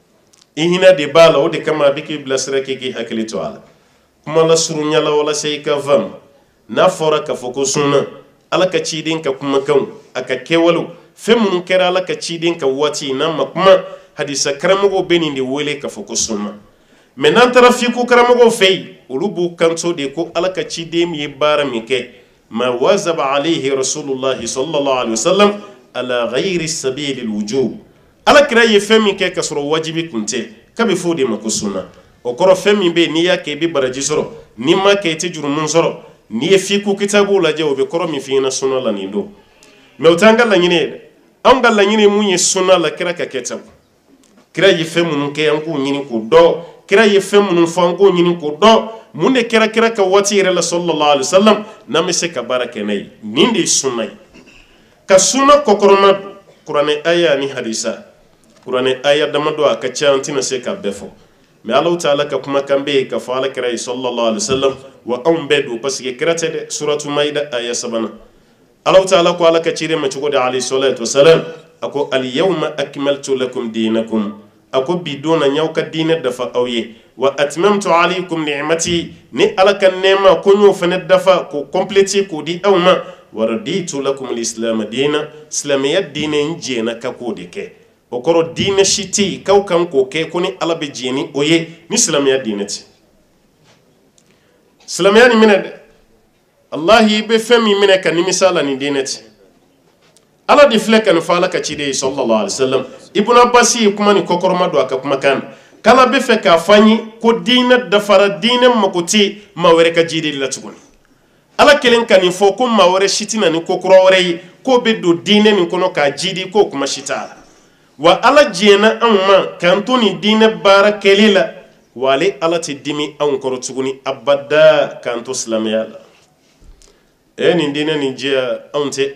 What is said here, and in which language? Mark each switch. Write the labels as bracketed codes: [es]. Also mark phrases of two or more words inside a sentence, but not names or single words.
[bm] i hinɛ de b'a la o de kama a bɛ k'i bilasira k'i hakili to a la kuma la surunya la walasa i ka faamu n'a fɔra k'a fɔ ko sunna ala ka ciden ka kumakanw a ka kɛwalew fɛn minnu kɛra ala ka ciden ka waati n'a ma kuma hadisa karamɔgɔw bɛ nin de wele k'a fɔ ko sunna mɛ n'an taara fiko karamɔgɔw fɛ yen olu b'u kanto de ko ala ka ciden min ye baara min kɛ [ar] ما واظب عليه رسول الله صلى الله عليه وسلم على غير سبيل الوجوب [bm] ala kira ye fɛn min kɛ ka sɔrɔ wajibi kun tɛ k'a bɛ fɔ o de ma ko sunna o kɔrɔ fɛn min bɛ yen n'i y'a kɛ i bɛ baraji sɔrɔ n'i ma kɛ i tɛ jurumun sɔrɔ n'i ye fiku kitabu lajɛ o bɛ kɔrɔ min f'i ɲɛna sunna la nin don mɛ o t'an ka laɲini ye dɛ anw ka laɲini ye mun ye sunna la kira ka kɛ tan kira ye fɛn minnu kɛ an k'o ɲini k'o dɔn kira ye fɛn minnu fɔ an k'o ɲini k'o dɔn mun de kɛra kira ka waati yɛrɛ la [ar] صلى الله عليه وسلم [bm] n'an bɛ se ka baara kɛ n'a ye nin de ye sunna ye ka sunna kɔkɔrɔma don kuranɛ aya ni hadisa kuranɛ aya damadɔ a ka ca an tɛna se ka bɛɛ fɔ mɛ alaw taala ka kumakan bɛ yen ka fɔ ala kira ye sallallahu [ar] عليه وسلم [bm] wa anw bɛɛ don [fr] parce que [bm] kira tɛ dɛ suratu maida aya 3 alaw taala ko ala ka ciden ma cogo di [ar] عليه الصلاة والسلام [bm] a ko [ar] اليوم أكملت لكم دينكم [bm] a ko bi don na y'aw ka diinɛ dafa aw ye [ar] وأتممت عليكم نعمتي [bm] ni ala ka nɛɛma ko n y'o fana dafa k'o complete k'o di aw ma [ar] ورضيت لكم الإسلام دينا [bm] silamɛya diinɛ n jɛna ka k'o de kɛ o kɔrɔ diinɛ si tɛ yen k'aw kan k'o kɛ ko ni ala bɛ jɛ ni o ye ni silamɛya diinɛ tɛ silamɛya nin minɛ dɛ allahi i bɛ fɛn min minɛ ka nimisa la nin diinɛ tɛ ala de filɛ ka nin fɔ ala ka ciden ye [ar] صلى الله عليه وسلم [bm] ibn abbas ye kuma ni kɔkɔrɔma don a ka kumakan na k'ala bɛ fɛ k'a fɔ an ye ko diinɛ dafara diinɛ mako tɛ maa wɛrɛ ka jiden la tuguni ala kelen ka nin fɔ ko maa wɛrɛ si tɛna ni ko kura wɛrɛ ye k'o bɛ don diinɛ nin kɔnɔ k'a jidi k'o kuma si t'a la wa ala jɛna anw ma k'an to nin diinɛ baara kɛli la wa ale ala tɛ dimi anw kɔrɔ tuguni abada k'an to silamɛya la nin diinɛ nin jɛya anw tɛ